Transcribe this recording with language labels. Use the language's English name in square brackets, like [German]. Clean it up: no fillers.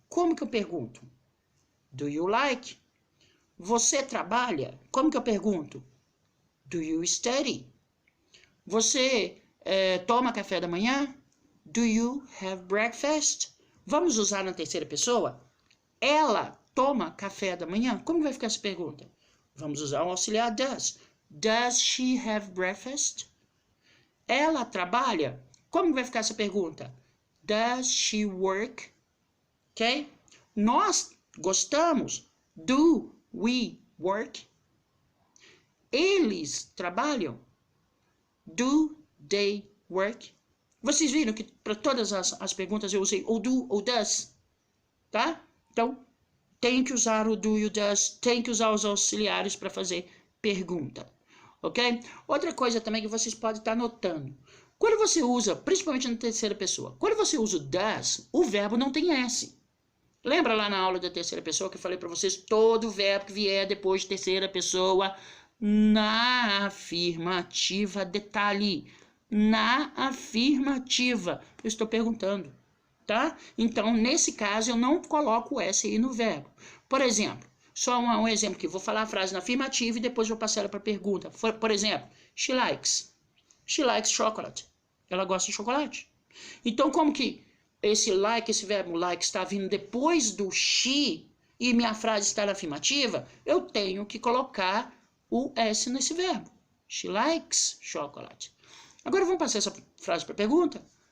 [Portuguese] Como que eu pergunto? [English] Do you like? [Portuguese] Você trabalha? Como que eu pergunto? [English] Do you study? [Portuguese] Você toma café da manhã? [English] Do you have breakfast? [Portuguese] Vamos usar na terceira pessoa? Ela toma café da manhã? Como vai ficar essa pergunta? Vamos usar o auxiliar does. [English] Does she have breakfast? [Portuguese] Ela trabalha? Como vai ficar essa pergunta? [English] Does she work? Ok? [Portuguese] Nós gostamos? [English] Do we work? [Portuguese] Eles trabalham? [English] Do they work? [Portuguese] Vocês viram que para todas as perguntas eu usei ou do ou does, tá? Então, tem que usar o do e o does, tem que usar os auxiliares para fazer pergunta, ok? Outra coisa também que vocês podem estar notando. Quando você usa, principalmente na terceira pessoa, quando você usa o does, o verbo não tem S. Lembra lá na aula da terceira pessoa que eu falei para vocês, todo verbo que vier depois de terceira pessoa, na afirmativa, detalhe, na afirmativa, eu estou perguntando, tá? Então, nesse caso, eu não coloco o S aí no verbo. Por exemplo, só um exemplo aqui, vou falar a frase na afirmativa e depois vou passar ela para pergunta. Por exemplo, [English] she likes chocolate. [Portuguese] Ela gosta de chocolate. Então, como que esse verbo like está vindo depois do she e minha frase está na afirmativa, eu tenho que colocar o S nesse verbo. [English] She likes chocolate. [Portuguese] Agora vamos passar essa frase para pergunta.